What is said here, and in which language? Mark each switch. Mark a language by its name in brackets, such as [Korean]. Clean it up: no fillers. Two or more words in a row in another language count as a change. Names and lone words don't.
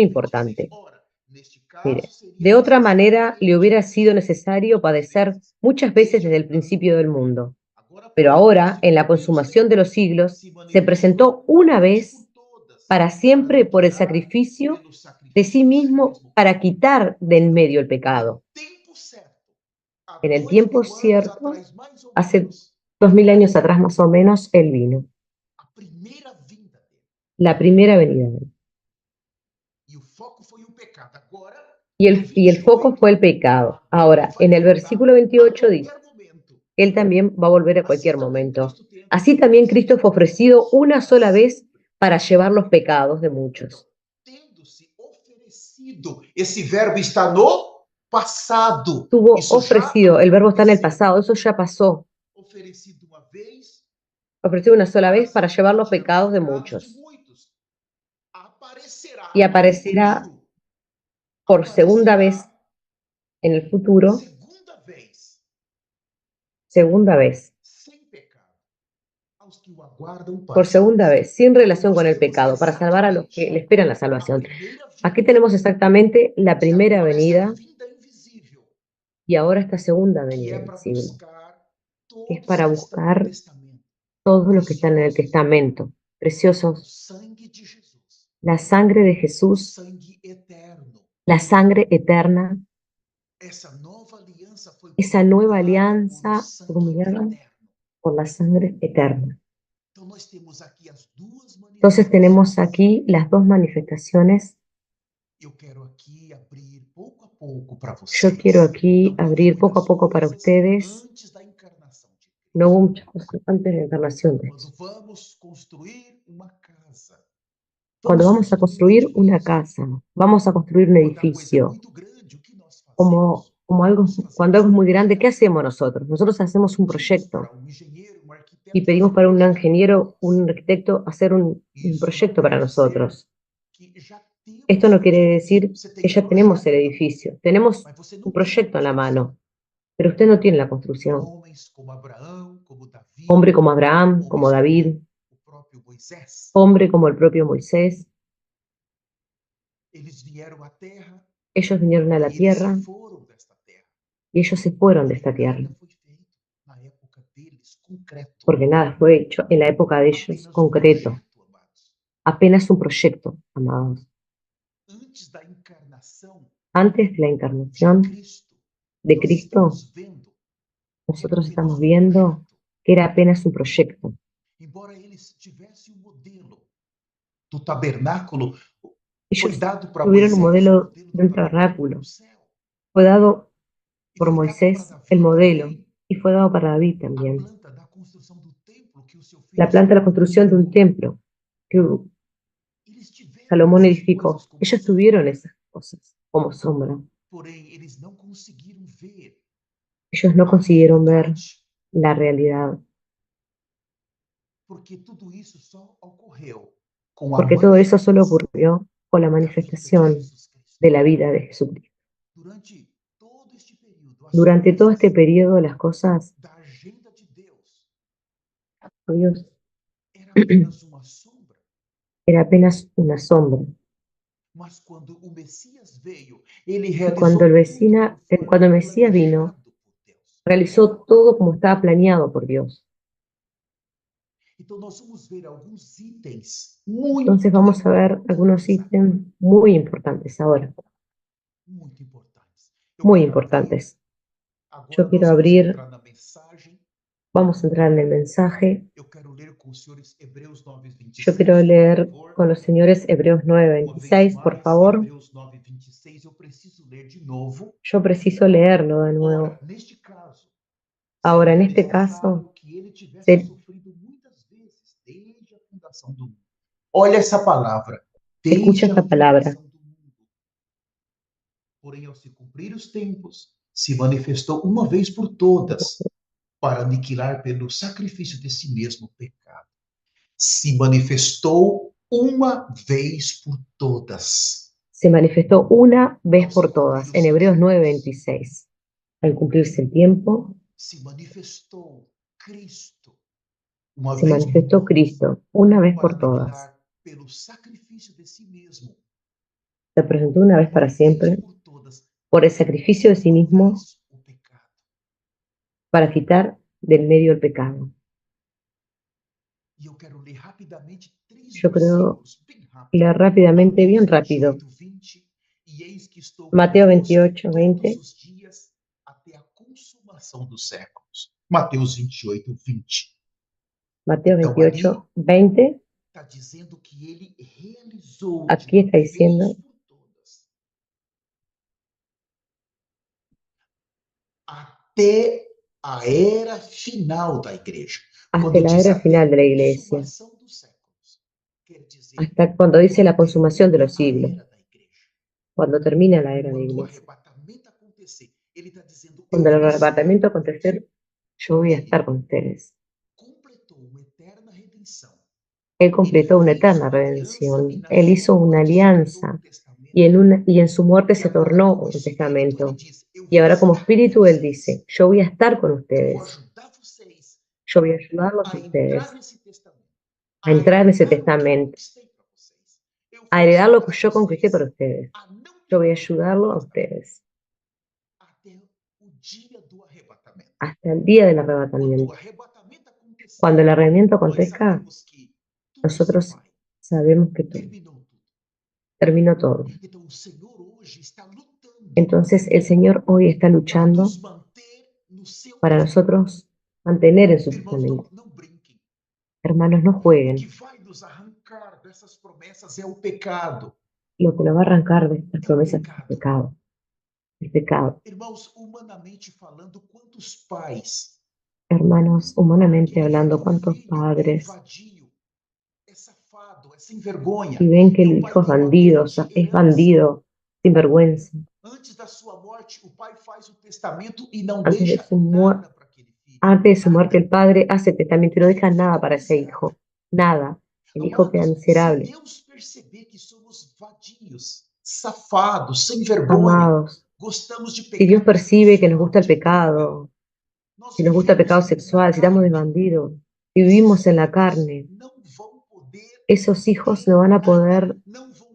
[Portuguese] 26. importante. Ora, neste [Spanish] Mire, [Portuguese] caso, seria [Spanish] de otra manera [Portuguese] necessário [Spanish] le hubiera [Portuguese] que [Spanish] sido [Portuguese] ele [Spanish] necesario padecer muchas veces desde el principio del mundo. [Portuguese] Agora, [Spanish] Pero [Portuguese] porém, [Spanish] ahora, [Portuguese] se [Spanish] en la [Portuguese] cumprir os [Spanish] consumación de los [Portuguese] tempos, [Spanish] siglos, [Portuguese] se [Spanish] se [Portuguese] manifestou [Spanish] presentó [Portuguese] uma [Spanish] una [Portuguese] vez [Spanish] vez [Portuguese] por todas para [Spanish] para siempre por el [Portuguese] aniquilar [Spanish] sacrificio [Portuguese] pelo [Spanish] de [Portuguese] sacrifício [Spanish] sí [Portuguese] de si [Spanish] mismo [Portuguese] mesmo. [Spanish] para quitar de en medio el [Portuguese] No [Spanish] pecado. [Portuguese] tempo certo, há [Spanish] En el [Portuguese] 2000 [Spanish] tiempo [Portuguese] anos [Spanish] cierto, [Portuguese] atrás, mais ou [Spanish] hace [Portuguese] menos, [Spanish] 2000 años atrás más o menos, Él vino. [Portuguese] a primeira vinda dele. [Spanish] La primera venida de Él. [Portuguese] E o foco foi o pecado. Agora, [Spanish] Y [Portuguese] no [Spanish] el foco [Portuguese] 28, [Spanish] fue el pecado. [Portuguese] ele [Spanish] Ahora, [Portuguese] vai [Spanish] en el [Portuguese] voltar [Spanish] versículo [Portuguese] a [Spanish] 28 dice, [Portuguese] qualquer momento. [Spanish] Él también va a volver a [Portuguese] Assim [Spanish] cualquier [Portuguese] também [Spanish] momento. [Portuguese] Cristo tem [Spanish] Así también [Portuguese] oferecido [Spanish] Cristo fue [Portuguese] uma [Spanish] ofrecido [Portuguese] vez [Spanish] una [Portuguese] para [Spanish] sola vez [Portuguese] sempre. [Spanish] para llevar los pecados de muchos. [Portuguese] Tendo-se oferecido. Esse verbo está no passado. [Spanish] Tuvo [Portuguese] Isso já [Spanish] ofrecido, el verbo está en el [Portuguese] aconteceu. [Spanish] pasado, eso ya pasó. [Portuguese] Oferecido uma vez [Spanish] ofreció una sola vez [Portuguese] para [Spanish] para llevar los [Portuguese] levar [Spanish] pecados [Portuguese] os [Spanish] de [Portuguese] pecados de [Spanish] muchos. [Portuguese] muitos. [Spanish] Y [Portuguese] Aparecerá no [Spanish] aparecerá [Portuguese] futuro, por segunda vez [Spanish] aparecerá en el futuro, segunda vez, [Portuguese] sem pecado aos que o aguardam [Spanish] por [Portuguese] para [Spanish] segunda [Portuguese] salvação. [Spanish] vez, sin [Portuguese] Então [Spanish] relación [Portuguese] nós [Spanish] con el [Portuguese] temos [Spanish] pecado, para salvar a los que le [Portuguese] exatamente [Spanish] esperan la [Portuguese] a [Spanish] salvación. [Portuguese] primeira [Spanish] Aquí [Portuguese] vinda [Spanish] tenemos exactamente la [Portuguese] e [Spanish] primera [Portuguese] agora essa [Spanish] venida [Portuguese] vinda invisível, [Spanish] y ahora esta segunda [Portuguese] que [Spanish] venida [Portuguese] é para [Spanish] invisible, [Portuguese] buscar [Spanish] que es [Portuguese] todos [Spanish] para [Portuguese] que estão no [Spanish] buscar [Portuguese] testamento, [Spanish] todos los que están en el [Portuguese] preciosos, [Spanish] testamento, [Portuguese] o [Spanish] preciosos, [Portuguese] sangue de Jesus, [Spanish] la sangre de [Portuguese] o [Spanish] Jesús, [Portuguese] sangue eterno. [Spanish] la sangre eterna, [Portuguese] Essa nova aliança foi [Spanish] esa nueva [Portuguese] promulgada por o [Spanish] alianza [Portuguese] sangue [Spanish] promulgada [Portuguese] eterno. [Spanish] por la sangre eterna. [Portuguese] Então nós temos aqui as duas [Spanish] Entonces tenemos [Portuguese] manifestações. [Spanish] aquí las dos manifestaciones. [Portuguese] Eu quero aqui abrir pouco a pouco para [Spanish] Yo quiero [Portuguese] vocês. [Spanish] aquí [Portuguese] Não houve [Spanish] abrir poco a [Portuguese] muitas [Spanish] poco para [Portuguese] coisas [Spanish] ustedes. [Portuguese] antes da encarnação de [Spanish] No hubo [Portuguese] Cristo. [Spanish] muchas cosas antes de la encarnación de [Portuguese] Quando [Spanish] Jesús. [Portuguese] vamos construir uma casa, [Spanish] Cuando [Portuguese] vamos [Spanish] vamos a [Portuguese] construir um [Spanish] construir una [Portuguese] edifício. [Spanish] casa, vamos a construir un [Portuguese] Quando a coisa é [Spanish] edificio, [Portuguese] muito grande, o que nós [Spanish] como, [Portuguese] fazemos? [Spanish] como algo, [Portuguese] Nós [Spanish] cuando [Portuguese] fazemos [Spanish] algo es [Portuguese] um [Spanish] muy grande, ¿qué [Portuguese] projeto. [Spanish] hacemos nosotros? Nosotros hacemos un [Portuguese] Pedimos [Spanish] proyecto [Portuguese] para um engenheiro, um [Spanish] y [Portuguese] arquiteto [Spanish] pedimos [Portuguese] fazer um [Spanish] para un [Portuguese] projeto para [Spanish] ingeniero, [Portuguese] nós. [Spanish] un arquitecto hacer un [Portuguese] Isso não [Spanish] proyecto para [Portuguese] quer dizer [Spanish] nosotros. [Portuguese] que já [Spanish] Esto [Portuguese] temos [Spanish] no [Portuguese] o [Spanish] quiere [Portuguese] edifício. [Spanish] decir [Portuguese] Você [Spanish] que [Portuguese] tem um [Spanish] ya tenemos el [Portuguese] projeto, [Spanish] edificio, tenemos [Portuguese] mas você [Spanish] un [Portuguese] não tem a [Spanish] proyecto en la [Portuguese] construção. [Spanish] mano, pero usted no tiene la construcción. [Portuguese] Homens como Abraão, como Davi, [Spanish] Hombre como Abraham, como [Portuguese] homens [Spanish] David, [Portuguese] como o próprio Moisés, [Spanish] hombre como el propio Moisés, [Portuguese] eles vieram à terra [Spanish] ellos vinieron a la [Portuguese] e eles se [Spanish] tierra [Portuguese] foram desta terra. [Spanish] y ellos se fueron de [Portuguese] Porque [Spanish] esta tierra, [Portuguese] nada foi feito na época deles concreto. [Spanish] porque nada fue hecho en la época de ellos [Portuguese] Apenas um [Spanish] concreto, [Portuguese] projeto, amados. [Spanish] apenas un proyecto, amados. [Portuguese] Antes da encarnação [Spanish] Antes de la [Portuguese] de [Spanish] encarnación [Portuguese] Cristo, [Spanish] de [Portuguese] nós [Spanish] Cristo, [Portuguese] estamos vendo que era [Spanish] nosotros estamos [Portuguese] apenas um [Spanish] viendo [Portuguese] projeto. [Spanish] que era apenas un proyecto. [Portuguese] Embora eles tivessem o modelo do tabernáculo, foi [Spanish] Ellos [Portuguese] dado para [Spanish] tuvieron un [Portuguese] Moisés o [Spanish] modelo [Portuguese] modelo [Spanish] de [Portuguese] do [Spanish] un tabernáculo [Portuguese] tabernáculo, no céu. [Spanish] fue dado [Portuguese] E [Spanish] por [Portuguese] foi dado para [Spanish] Moisés el [Portuguese] Davi [Spanish] modelo [Portuguese] também [Spanish] y fue dado para David [Portuguese] a [Spanish] también. [Portuguese] planta da construção do templo que o seu filho [Spanish] La planta de la [Portuguese] Salomão [Spanish] construcción de un [Portuguese] edificou. [Spanish] templo que [Portuguese] Eles tiveram [Spanish] Salomón [Portuguese] essas coisas [Spanish] edificó. [Portuguese] como [Spanish] Ellos [Portuguese] sombra, [Spanish] tuvieron esas cosas como sombra. [Portuguese] porém eles não conseguiram ver [Spanish] Ellos no [Portuguese] a [Spanish] consiguieron ver [Portuguese] realidade, [Spanish] la realidad, [Portuguese] porque tudo isso só ocorreu com a [Spanish] porque todo eso solo [Portuguese] manifestação [Spanish] ocurrió con la [Portuguese] da vida de [Spanish] manifestación [Portuguese] Jesus Cristo. [Spanish] de la vida de Jesucristo. [Portuguese] Durante todo este período, as [Spanish] Durante todo [Portuguese] coisas [Spanish] este periodo, las cosas [Portuguese] da agenda de Deus [Spanish] de Dios [Portuguese] era apenas uma sombra. [Spanish] era apenas una sombra. [Portuguese] Mas quando o Messias veio, ele [Spanish] Y cuando [Portuguese] realizou tudo [Spanish] cuando [Portuguese] conforme [Spanish] el Mesías vino, [Portuguese] planejado por Deus. [Spanish] realizó todo como estaba planeado por Dios. [Portuguese] Então nós vamos ver alguns itens [Spanish] Entonces [Portuguese] muito [Spanish] vamos a ver algunos [Portuguese] importantes agora, [Spanish] ítems muy importantes ahora, [Portuguese] muito importantes. Eu [Spanish] muy [Portuguese] quero abrir, [Spanish] importantes. Yo [Portuguese] agora [Spanish] quiero [Portuguese] nós vamos [Spanish] abrir, [Portuguese] entrar na mensagem. [Spanish] vamos a entrar en el mensaje. [Portuguese] Eu quero ler com os senhores Hebreus [Spanish] Yo [Portuguese] 9:26, [Spanish] quiero [Portuguese] por [Spanish] leer [Portuguese] favor. [Spanish] con los señores Hebreos [Portuguese] Uma vez [Spanish] 9:26, por [Portuguese] mais, [Spanish] favor. [Portuguese] Hebreus 9:26, eu preciso ler de novo. [Spanish] Yo preciso leerlo de nuevo. [Portuguese] Ora, neste caso, [Spanish] Ahora, [Portuguese] seria [Spanish] en este caso, [Portuguese] necessário que ele tivesse sofrido muitas vezes desde a fundação do mundo. Olha essa palavra, [Spanish] escucha [Portuguese] desde a [Spanish] esta palabra. [Portuguese] fundação do mundo. Porém, ao se cumprir os tempos, se manifestou uma vez por todas para aniquilar pelo sacrifício de si mesmo o pecado. Se manifestou uma vez por todas. [Spanish] Se manifestó una vez [Portuguese] Ao se [Spanish] por [Portuguese] cumprir [Spanish] todas, [Portuguese] os [Spanish] en Hebreos [Portuguese] tempos, [Spanish] 9:26. Al cumplirse el tiempo, [Portuguese] se manifestou Cristo uma [Spanish] se [Portuguese] vez por [Spanish] manifestó [Portuguese] todas [Spanish] Cristo una vez [Portuguese] para [Spanish] por todas. [Portuguese] aniquilar pelo sacrifício de si mesmo, [Spanish] Se presentó una vez [Portuguese] uma [Spanish] para [Portuguese] vez [Spanish] siempre [Portuguese] por todas, [Spanish] por el sacrificio de sí [Portuguese] uma [Spanish] mismo [Portuguese] vez o pecado. [Spanish] para quitar del medio el pecado. [Portuguese] E eu quero ler rapidamente 3 [Spanish] Yo creo [Portuguese] versículos, bem rápido. [Spanish] leer rápidamente, [Portuguese] Mateus [Spanish] bien rápido. [Portuguese] 28:20, e eis que estou [Spanish] Mateo [Portuguese] convosco [Spanish] 28:20. [Portuguese] todos os dias até a consumação dos séculos. Mateus 28:20. [Spanish] Mateo [Portuguese] Então, ali [Spanish] 28:20. [Portuguese] está dizendo que ele realizou [Spanish] Aquí [Portuguese] de uma [Spanish] está diciendo, [Portuguese] vez por todas, até a era final da igreja. [Spanish] hasta [Portuguese] Quando [Spanish] la [Portuguese] diz [Spanish] era [Portuguese] até a [Spanish] final de la iglesia, [Portuguese] consumação dos séculos, quer dizer, [Spanish] hasta cuando dice la [Portuguese] quando [Spanish] consumación de [Portuguese] termina [Spanish] los [Portuguese] a [Spanish] siglos, [Portuguese] era da igreja, [Spanish] cuando termina la era de la [Portuguese] quando o [Spanish] iglesia. [Portuguese] arrebatamento acontecer, ele está dizendo, eu [Spanish] Cuando el [Portuguese] vou estar [Spanish] arrebatamiento [Portuguese] com [Spanish] acontecer, yo voy a estar con ustedes. [Portuguese] completou o eterno [Spanish] Él [Portuguese] Ele [Spanish] completó una [Portuguese] fez [Spanish] eterna [Portuguese] uma aliança e [Spanish] redención. [Portuguese] na [Spanish] Él [Portuguese] sua [Spanish] hizo una [Portuguese] morte se tornou um [Spanish] alianza [Portuguese] testamento. [Spanish] y en su muerte [Portuguese] E [Spanish] se [Portuguese] agora, [Spanish] tornó [Portuguese] como [Spanish] un [Portuguese] espírito, ele [Spanish] testamento. [Portuguese] diz: Eu [Spanish] Y [Portuguese] vou [Spanish] ahora como [Portuguese] estar com [Spanish] espíritu Él [Portuguese] vocês. [Spanish] dice, yo voy a estar con [Portuguese] Eu vou [Spanish] ustedes, [Portuguese] ajudar vocês [Spanish] yo voy a ayudarlos a [Portuguese] a entrar [Spanish] ustedes [Portuguese] nesse testamento, [Spanish] a [Portuguese] a [Spanish] entrar en ese [Portuguese] herdar o que eu [Spanish] testamento, [Portuguese] conquistei para vocês. Eu [Spanish] a [Portuguese] vou [Spanish] heredar lo que [Portuguese] ajudar [Spanish] yo conquisté para [Portuguese] vocês [Spanish] ustedes. [Portuguese] a não [Spanish] Yo voy a [Portuguese] quebrar o [Spanish] ayudarlo a [Portuguese] testamento [Spanish] ustedes [Portuguese] até o dia do arrebatamento. [Spanish] hasta el día del [Portuguese] Quando o [Spanish] arrebatamiento. [Portuguese] arrebatamento acontecer, [Spanish] Cuando el arrebatamiento [Portuguese] nós [Spanish] acontezca, [Portuguese] sabemos que tudo se [Spanish] nosotros [Portuguese] vai, [Spanish] sabemos que todo, [Portuguese] terminou tudo. [Spanish] terminó todo. [Portuguese] Então o Senhor hoje está lutando [Spanish] Entonces el Señor hoy está [Portuguese] para [Spanish] luchando [Portuguese] nos manter no seu [Spanish] para [Portuguese] testamento. [Spanish] nosotros mantener en su [Portuguese] Irmãos, [Spanish] testamento. [Portuguese] não brinquem. [Spanish] Hermanos, no [Portuguese] O que [Spanish] jueguen. [Portuguese] vai nos arrancar dessas promessas é o pecado. [Spanish] Lo que nos va a arrancar de estas [Portuguese] É o [Spanish] promesas es el [Portuguese] pecado. [Spanish] pecado. El pecado. [Portuguese] Irmãos, humanamente falando, quantos pais [Spanish] Hermanos, humanamente [Portuguese] que vê [Spanish] hablando, [Portuguese] o [Spanish] ¿cuántos [Portuguese] filho é [Spanish] padres [Portuguese] vadio, é safado, é sem [Spanish] y [Portuguese] vergonha, [Spanish] ven que [Portuguese] e [Spanish] el [Portuguese] o pai [Spanish] hijo es [Portuguese] tem uma [Spanish] bandido, o [Portuguese] grande [Spanish] sea, es [Portuguese] herança? [Spanish] bandido, sin vergüenza? [Portuguese] Antes da sua morte, o pai faz o testamento e não [Spanish] Antes de [Portuguese] deixa [Spanish] su muerte, [Portuguese] nada para aquele filho, [Spanish] Antes de su muerte, [Portuguese] nada. [Spanish] el padre hace testamento y no [Portuguese] E [Spanish] deja [Portuguese] ele [Spanish] nada [Portuguese] fica [Spanish] para ese [Portuguese] miserável. [Spanish] hijo. Nada. El hijo queda [Portuguese] Amados, se [Spanish] miserable. [Portuguese] Deus perceber que somos vadios, safados, sem vergonha, [Spanish] Amados, [Portuguese] gostamos de [Spanish] si Dios [Portuguese] pecado [Spanish] percibe que nos gusta [Portuguese] sexual, [Spanish] el [Portuguese] de droga, [Spanish] pecado, [Portuguese] nós [Spanish] si nos gusta el [Portuguese] vivemos [Spanish] pecado [Portuguese] na [Spanish] sexual, si estamos de [Portuguese] carne, [Spanish] bandido, si [Portuguese] esses [Spanish] vivimos en la [Portuguese] filhos [Spanish] carne, [Portuguese] não vão poder [Spanish] esos hijos [Portuguese] ter nada, não vão